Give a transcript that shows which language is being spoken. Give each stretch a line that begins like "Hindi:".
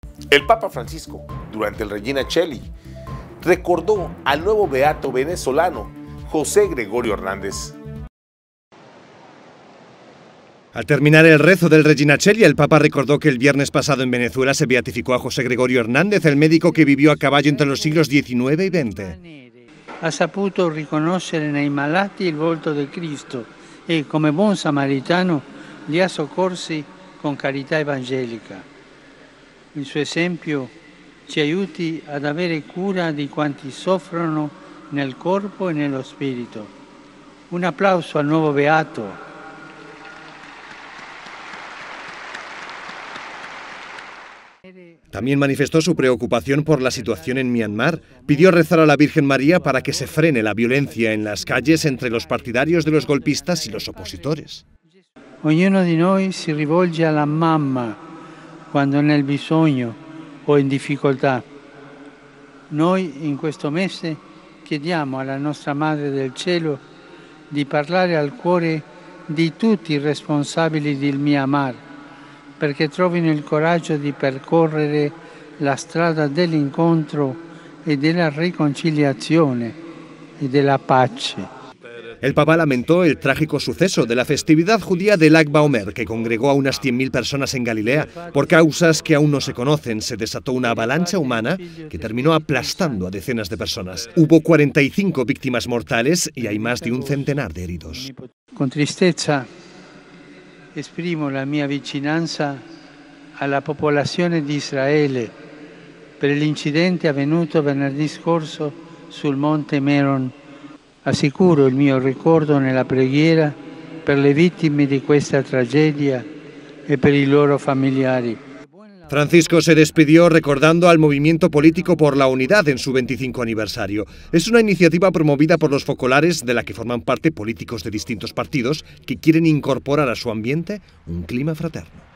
Spanish: El Papa Francisco, durante el Regina Coeli, recordó al nuevo beato venezolano José Gregorio Hernández. Al terminar el rezo del Regina Coeli, el Papa recordó que el viernes pasado en Venezuela se beatificó a José Gregorio Hernández, el médico que vivió a caballo entre los siglos XIX y XX.
Italian: Ha saputo riconoscere nei malati il volto del Cristo e, come buon samaritano, li ha soccorsi con carità evangelica. Il suo esempio ci aiuti ad avere cura di quanti soffrono nel corpo e nello spirito. Un applauso al nuovo beato.
Spanish: También manifestó su preocupación por la situación en Myanmar. Pidió rezar a la Virgen María para que se frene la violencia en las calles entre los partidarios de los golpistas y los opositores.
Italian: Ognuno di noi si rivolge alla mamma quando è nel bisogno o in difficoltà. Noi in questo mese chiediamo alla nostra Madre del Cielo di parlare al cuore di tutti i responsabili del Myanmar, perché trovino il coraggio di percorrere la strada dell'incontro e della riconciliazione e della pace.
Spanish: El Papa lamentó el trágico suceso de la festividad judía del Lag BaOmer, que congregó a unas 100.000 personas en Galilea. Por causas que aún no se conocen, se desató una avalancha humana que terminó aplastando a decenas de personas. Hubo 45 víctimas mortales y hay más de un centenar de heridos.
Italian: Con tristezza esprimo la mia vicinanza alla popolazione di Israele per l'incidente avvenuto venerdì scorso sul Monte Meron. Assicuro il mio ricordo nella preghiera per le vittime di questa tragedia e per i loro familiari.
Spanish: Francisco se despidió recordando al Movimiento Político por la Unidad en su 25 aniversario. Es una iniciativa promovida por los focolares de la que forman parte políticos de distintos partidos que quieren incorporar a su ambiente un clima fraterno.